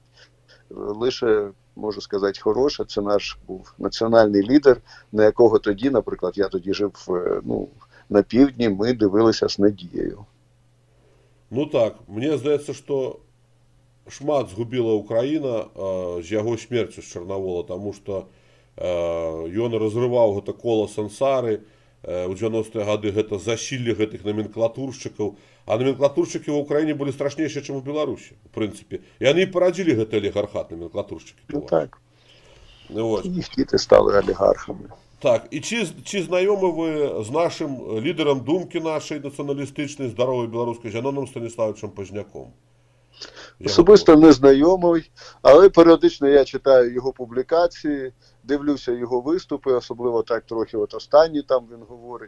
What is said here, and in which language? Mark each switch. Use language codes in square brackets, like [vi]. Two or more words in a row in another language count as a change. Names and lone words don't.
[uk] Лише можу сказати хороше, це наш був національний лідер, на якого тоді, наприклад, я тоді жив, ну, на півдні, ми дивилися з надією. [be] Ну так, [uk] мені здається, що [be] шмат згубила Україна з його смерцю, з Чорновола, тому що ён разрываў гэта кола сансары, у 90-е гады гэта засілле гэтых номенклатуршчыкаў, а номенклатуршчыкі ў Украіне былі страшнейшыя, чым у Беларусі, в прынцыпе. І яны і парадзілі гэты алігархат, номенклатуршчыкі. Ну так. Вот. [uk] І їх діти стали олігархами. Так, і чи знайомі ви з нашим лідером думки нашої націоналістичної, здорової білоруської, Зяноном Станіславовичем Позняком? Особисто не знайомий, але періодично я читаю його публікації, дивлюся його виступи, особливо так трохи от останні там він говорить.